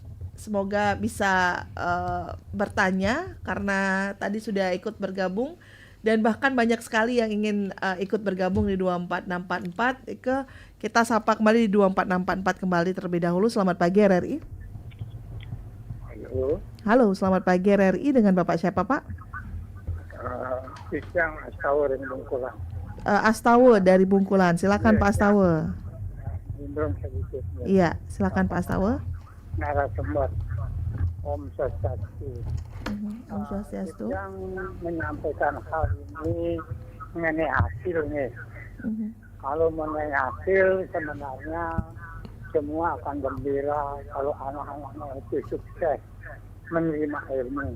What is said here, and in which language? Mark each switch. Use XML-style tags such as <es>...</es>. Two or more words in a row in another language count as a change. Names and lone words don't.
<id>Semoga bisa bertanya karena tadi sudah ikut bergabung dan bahkan banyak sekali yang ingin ikut bergabung di 24644. Kita sapa kembali di 24644 kembali terlebih dahulu. Selamat pagi RRI. Halo, selamat pagi RRI, dengan Bapak siapa Pak? Pisang Astawa dari Bungkulan. Astawa dari Bungkulan, silakan Pak Astawa. Belum sedikit. Iya, silakan Pak Astawa. Narasumber</id> <ban>Om Swastiastu. Om Swastiastu.</ban> <id>Yang menyampaikan hal ini mengenai hasil nih. Kalau mengenai hasil sebenarnya semua akan gembira kalau anak-anaknya itu sukses menerima ilmu.</id>